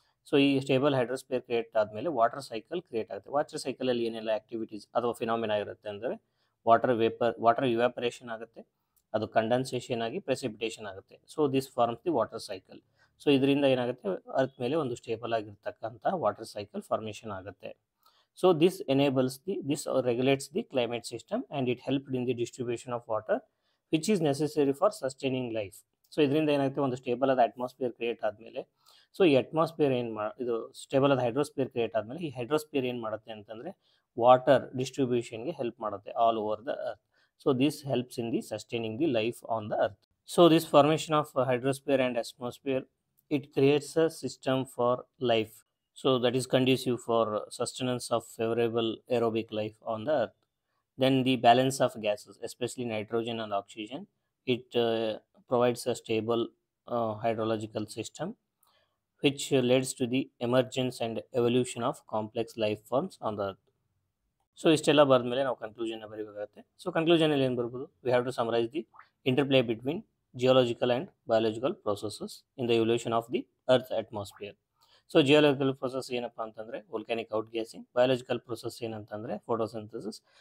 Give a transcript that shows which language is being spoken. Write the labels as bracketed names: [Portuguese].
[Kannada] So ಈ stable ಹೈಡ್ರೋಸ್ಫಿಯರ್ create ಆದಮೇಲೆ water cycle create ಆಗುತ್ತೆ. ವಾಟರ್ ಸೈಕಲಲ್ಲಿ ಏನೆಲ್ಲ ಆಕ್ಟಿವಿಟೀಸ್ ಅಥವಾ ಫಿನಾಮಿನಾ ಇರುತ್ತೆ ಅಂದರೆ ವಾಟರ್ ಇವ್ಯಾಪರೇಷನ್ ಆಗುತ್ತೆ, ಅದು ಕಂಡೆನ್ಸೇಷನ್ ಆಗಿ ಪ್ರೆಸಿಪಿಟೇಷನ್ ಆಗುತ್ತೆ. [English] So this forms the water cycle. [Kannada] So ಇದರಿಂದ ಏನಾಗುತ್ತೆ, ಅರ್ತ್ ಮೇಲೆ ಒಂದು ಸ್ಟೇಬಲ್ ಆಗಿರ್ತಕ್ಕಂಥ ವಾಟರ್ ಸೈಕಲ್ ಫಾರ್ಮೇಷನ್ ಆಗುತ್ತೆ. [English] So this regulates the climate system and it helped in the distribution of water which is necessary for sustaining life. [Kannada] So ಇದರಿಂದ ಏನಾಗುತ್ತೆ, ಒಂದು stable ಆದ ಅಟ್ಮಾಸ್ಫಿಯರ್ ಕ್ರಿಯೇಟ್ ಆದಮೇಲೆ, ಸೊ ಈ ಅಟ್ಮಾಸ್ಫಿಯರ್ ಇದು ಸ್ಟೇಬಲ್ ಆದ ಹೈಡ್ರೋಸ್ಫಿಯರ್ ಕ್ರಿಯೇಟ್ ಆದಮೇಲೆ ಈ ಹೈಡ್ರೋಸ್ಫಿಯರ್ ಏನು ಮಾಡುತ್ತೆ ಅಂತಂದರೆ ವಾಟರ್ ಡಿಸ್ಟ್ರಿಬ್ಯೂಷನ್ಗೆ ಹೆಲ್ಪ್ ಮಾಡುತ್ತೆ [English] All over the earth. So this helps in the sustaining the life on the earth. So this formation of hydrosphere and atmosphere, it creates a system for life. So that is conducive for sustenance of favorable aerobic life on the earth. Then the balance of gases, especially nitrogen and oxygen, it provides a stable hydrological system which leads to the emergence and evolution of complex life forms on the earth. [Kannada] So ಇಷ್ಟೆಲ್ಲ ಬರೆದ್ಮೇಲೆ ನಾವು conclusion ಬರೀಬೇಕಾಗುತ್ತೆ. So ಕನ್ಕ್ಲೂಷನಲ್ಲಿ ಏನು ಬರ್ಬೋದು, [English] We have to summarise the interplay between geological and biological processes in the evolution of the earth atmosphere. [Kannada] So geological process ಏನಪ್ಪ ಅಂತಂದರೆ volcanic out gassing, biological process ಏನಂತಂದರೆ photosynthesis.